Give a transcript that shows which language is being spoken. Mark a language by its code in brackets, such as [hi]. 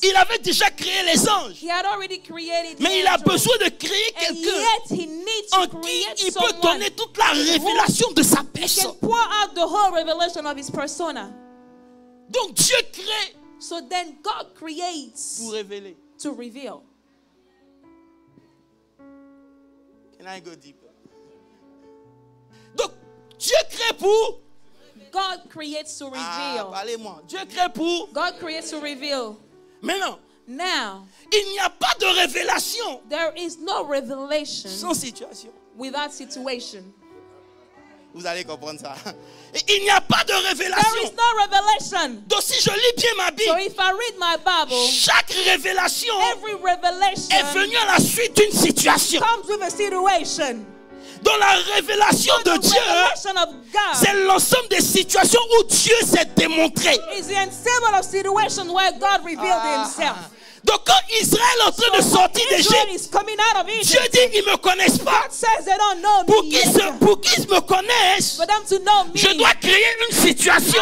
[fr] Il avait déjà créé les anges, [en] He had already created [fr] mais [en] the [fr] il a [en] angels, [fr] besoin de créer [en] and [fr] quelqu'un [en] yet he needs [fr] en [en] to [fr] qui [en] create [fr] il peut [en] someone [fr] donner toute la révélation de sa [en] who [fr] personne. [en] can pour out the whole revelation of his persona. [fr] Donc Dieu crée [en] So then God creates [fr] pour révéler. [en] to reveal. Can I go deeper? [fr] Donc Dieu crée pour. [en] God creates to reveal. [fr] Parlez-moi. Dieu crée pour. [en] God creates to reveal. [fr] Maintenant, [en] Now, [fr] il n'y a pas de révélation [en] there is no revelation [fr] sans situation. [en] without situation. [fr] Vous allez comprendre ça. Et il n'y a pas de [en] There is [fr] révélation. [en] no revelation. [fr] Donc si je lis bien ma [en] So [fr] Bible, [en] if I read my Bible, [fr] chaque révélation [en] every revelation [fr] est venue à la suite d'une situation. [en] comes with a situation. [fr] Dans la révélation de [en] The [fr] Dieu, [en] revelation of God [fr] c'est l'ensemble des situations où Dieu s'est démontré. [en] is the ensemble of situations where God revealed himself. [fr] Donc quand Israël est en train de sortir [en] Israel [fr] d'Égypte, [en] is coming out of [fr] Dieu [en] Egypt. [fr] dit, ils ne me connaissent pas. [en] God says they don't know [fr] Pour [en] me [fr] qu'ils [en] yet. [fr] me connaissent, [en] For them to know me, [fr] je dois créer une situation